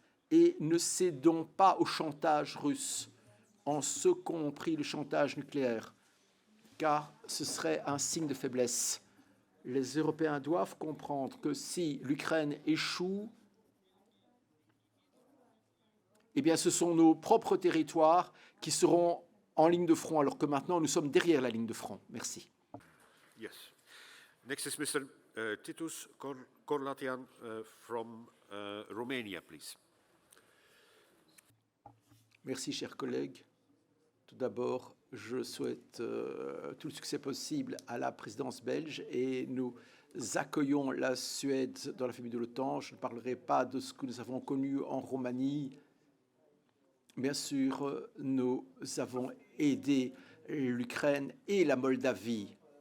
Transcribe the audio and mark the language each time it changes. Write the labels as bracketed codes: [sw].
[fr] Et ne cédons pas au chantage russe, en ce compris le chantage nucléaire, car ce serait un signe de faiblesse. Les Européens doivent comprendre que si l'Ukraine échoue, eh bien, ce sont nos propres territoires qui seront en ligne de front, alors que maintenant, nous sommes derrière la ligne de front. Merci. [en] Yes. Next is Mr. Titus Korlatian from Romania, please. [fr] Merci, chers collègues. Tout d'abord, je souhaite tout le succès possible à la présidence belge et nous accueillons la Suède dans la famille de l'OTAN. Je ne parlerai pas de ce que nous avons connu en Roumanie. Bien sûr, nous avons aidé l'Ukraine et la Moldavie.